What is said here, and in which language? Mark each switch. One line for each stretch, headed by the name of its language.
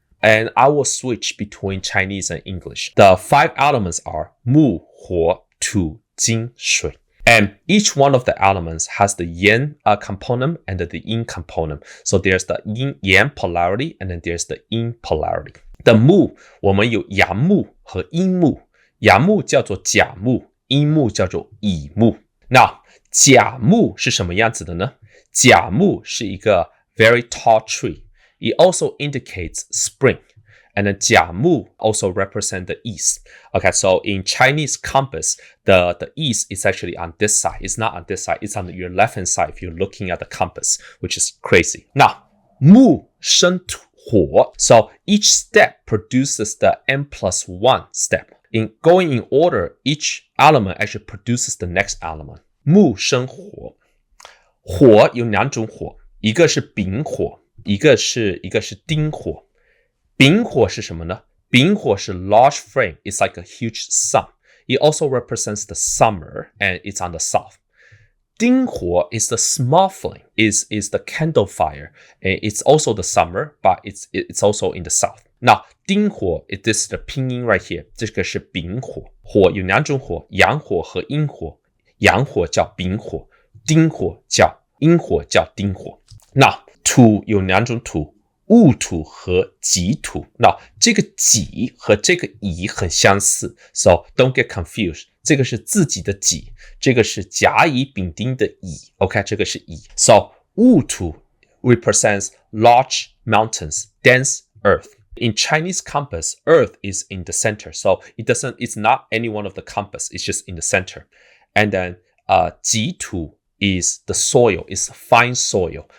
English: And I will switch between Chinese and English. The 5 elements are 木, 火, 土, 金, 水. And each one of the elements has the yin component and the yin component. So there's the yin polarity, and then there's the yin polarity.
Chinese: The 木, 我们有阳木和阴木。阳木叫做甲木，阴木叫做乙木。那甲木是什么样子的呢？甲木是一个
English: very tall tree. It also indicates spring. And then 甲木 also represent the east. Okay, so in Chinese compass, the east is actually on this side. It's not on this side. It's on your left-hand side if you're looking at the compass, which is crazy. Now,
Chinese: 木生火.
English: So each step produces the n+1 step. In going in order, each element actually produces the next element.
Chinese: 木生火，火有两种火，一个是丙火，一个是丁火。丙火是什么呢？丙火是
English: large flame. It's like a huge sun. It also represents the summer, and it's on the south. 丁火 is the small flame. Is the candle fire. And it's also the summer, but it's also in the south. Now, 丁火 this is the 拼音 right here.
Chinese: 这个是丙火。火有两种火，阳火和阴火。阳火叫丙火，阴火叫丁火。那土有两种土，戊土和己土。那这个己和这个乙很相似 ，
English: so don't get confused.
Chinese: 这个是自己的己，这个是甲乙丙丁的乙。 OK， 这个是乙。
English: So 戊土 represents large mountains, dense earth. In Chinese compass, earth is in the center. So it's not any one of the compass. It's just in the center. And then 己土 is the soil, is fine soil.